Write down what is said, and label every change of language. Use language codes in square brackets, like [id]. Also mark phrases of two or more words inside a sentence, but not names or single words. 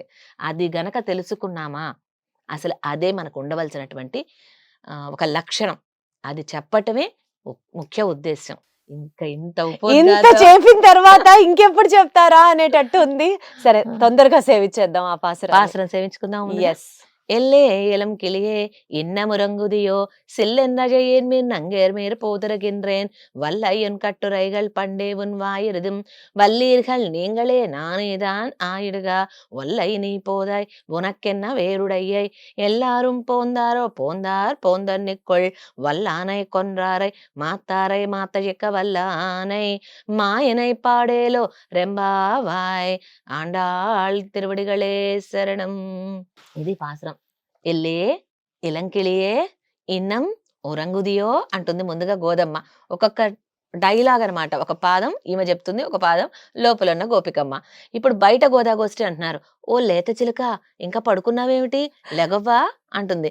[te] అది గనక తెలుసుకున్నామా అసలు అదే మనకు ఉండవలసినటువంటి ఒక లక్షణం. అది చెప్పటమే ముఖ్య ఉద్దేశం. ఇంకా ఇంత ఇంత చెప్పిన తర్వాత ఇంకెప్పుడు చెప్తారా అనేటట్టు ఉంది. సరే తొందరగా సేవించేద్దాం ఆ పాసరం సేవించుకుందాం. ఎస్. [ta] எல்லே இளம் கிளியே இன்னமுறங்குதியோ சில்லென்ன ஜெயேன் மீர் நங்கேர் மேற் போதருகின்றேன் வல்லையன் கட்டுரைகள் பண்டே உன் வாயிருதும் வல்லீர்கள் நீங்களே நானேதான் ஆயிடுகா ஒல்லை நீ போதாய் உனக்கென்ன வேறுடையை எல்லாரும் போந்தாரோ போந்தார் போந்தன்னிக்கொள் வல்லானை கொன்றாரை மாத்தாரை மாத்தழிக்க வல்லானை மாயனை பாடேலோ ரெம்பாவாய் ஆண்டாள் திருவடிகளே சரணம். [te] ఇది పాసరం. [ta] எல்லே இளங்கிளியே இன்னம் உறங்குதியோ [te] అంటుంది ముందుగా గోదమ్మ. ఒక్కొక్క డైలాగ్ అనమాట. ఒక పాదం ఈమె చెప్తుంది, ఒక పాదం లోపల ఉన్న గోపికమ్మ. ఇప్పుడు బయట గోదాగోష్ఠి అంటున్నారు. ఓ లేత చిలుక ఇంకా పడుకున్నావేమిటి లెగవ్వా అంటుంది.